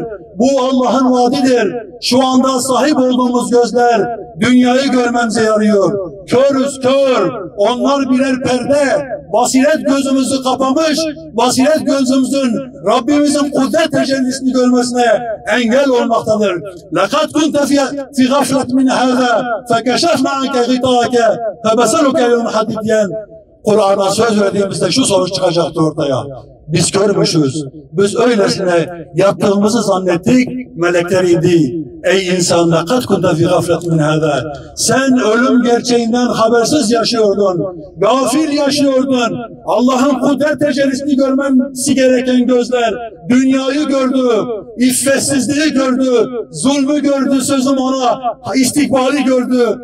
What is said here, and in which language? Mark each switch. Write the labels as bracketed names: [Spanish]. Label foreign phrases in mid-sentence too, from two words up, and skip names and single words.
[Turkish] Bu Allah'ın vaadidir. Şu anda sahip olduğumuz gözler dünyayı görmemize yarıyor. Körüz kör. Onlar birer perde. Basiret gözümüzü kapamış, basiret gözümüzün Rabbimizin kudret tecellisini görmesine engel olmaktadır. [Arabic] لَقَدْ كُنْتَ فِي غَفْلَةٍ مِنْ هَذَا فَكَشَفْنَا عَنْكَ غِطَاءَكَ فَبَصَرُكَ الْيَوْمَ حَدِيدٌ [Turkish] diyen Kur'an'a söz verdiğimizde şu sonuç çıkacaktı ortaya. Biz körmüşüz. Biz öylesine yaptığımızı zannettik, melekler indi. Ey insan, [Arabic] لَقَدْ كُنْتَ فِي غَفْلَةٍ مِنْ هَذَا [Turkish] Sen ölüm gerçeğinden habersiz yaşıyordun. Gafil yaşıyordun. Allah'ın kudret tecellisini görmesi gereken gözler dünyayı gördü, iffetsizliği gördü, zulmü gördü, sözüm ona, istikbali gördü.